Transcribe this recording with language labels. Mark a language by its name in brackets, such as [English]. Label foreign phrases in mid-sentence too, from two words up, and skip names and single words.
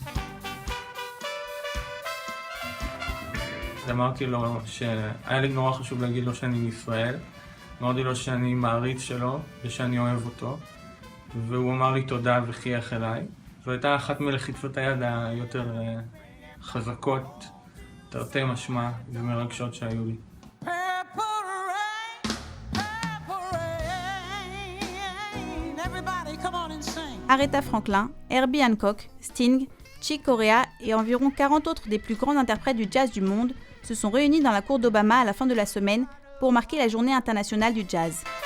[Hebrew] אמרתי לו שהיה לי נורא חשוב להגיד לו שאני מישראל, אמרתי לו שאני מעריץ שלו ושאני אוהב אותו, והוא אמר לי תודה וחייך אליי. זו הייתה אחת מלחיצות היד היותר חזקות, תרתי משמע ומרגשות שהיו לי. [French] Aretha Franklin, Herbie Hancock, Sting, Chick Corea et environ 40 autres des plus grands interprètes du jazz du monde se sont réunis dans la cour d'Obama à la fin de la semaine pour marquer la journée internationale du jazz.